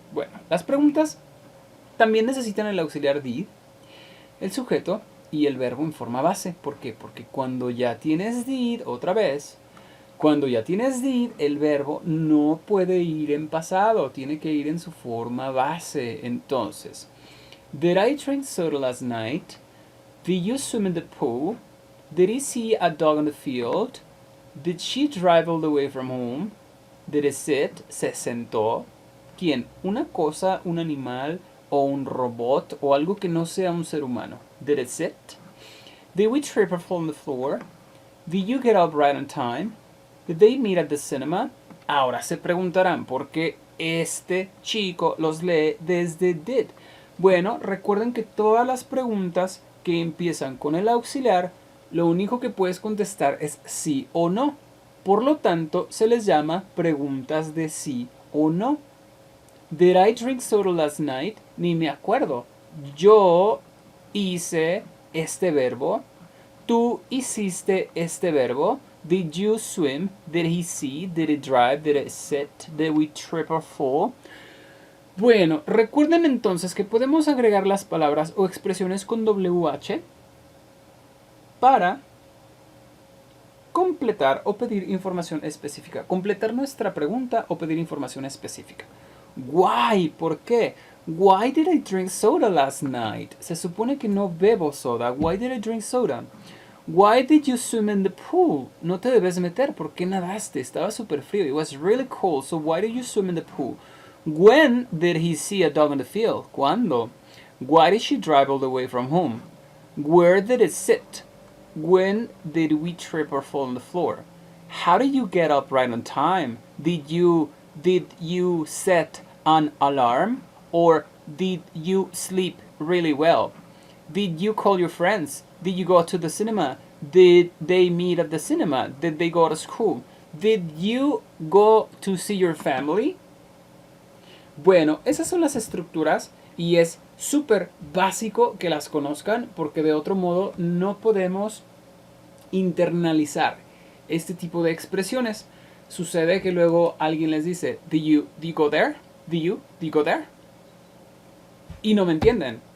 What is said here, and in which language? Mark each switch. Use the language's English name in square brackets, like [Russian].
[Spanish] Bueno, las preguntas también necesitan el auxiliar did, el sujeto y el verbo en forma base. ¿Por qué? Porque cuando ya tienes did, otra vez, cuando ya tienes did, el verbo no puede ir en pasado, tiene que ir en su forma base. [English] Entonces, did I drink soda last night? Did you swim in the pool? Did he see a dog in the field? Did she drive all the way from home? Did it sit? [Spanish] Se sentó. ¿Quién? Una cosa, un animal o un robot o algo que no sea un ser humano. Did it sit? [English] Did we trip or fall on the floor? Did you get up right on time? Did they meet at the cinema? [Spanish] Ahora se preguntarán por qué este chico los lee desde did. Bueno, recuerden que todas las preguntas que empiezan con el auxiliar, lo único que puedes contestar es sí o no. Por lo tanto, se les llama preguntas de sí o no. [English] Did I drink soda last night? [Spanish] Ni me acuerdo. Yo hice este verbo. Tú hiciste este verbo. [English] Did you swim? Did he see? Did it drive? Did it sit? Did we trip or fall? [Spanish] Bueno, recuerden entonces que podemos agregar las palabras o expresiones con WH para completar o pedir información específica. Completar nuestra pregunta o pedir información específica. [English] Why? [Spanish] ¿Por qué? [English] Why did I drink soda last night? [Spanish] Se supone que no bebo soda. [English] Why did I drink soda? Why did you swim in the pool? [Spanish] No te debes meter. ¿Por qué nadaste? Estaba súper frío. [English] It was really cold. So why did you swim in the pool? When did he see a dog in the field? [Spanish] ¿Cuándo? [English] Why did she drive all the way from home? Where did it sit? When did we trip or fall on the floor? How did you get up right on time? Did you set an alarm? Or did you sleep really well? Did you call your friends? Did you go to the cinema? Did they meet at the cinema? Did they go to school? Did you go to see your family? [Spanish] Bueno, esas son las estructuras y es súper básico que las conozcan porque de otro modo no podemos internalizar este tipo de expresiones. Sucede que luego alguien les dice, [English] did you go there? Did you go there? [Spanish] Y no me entienden.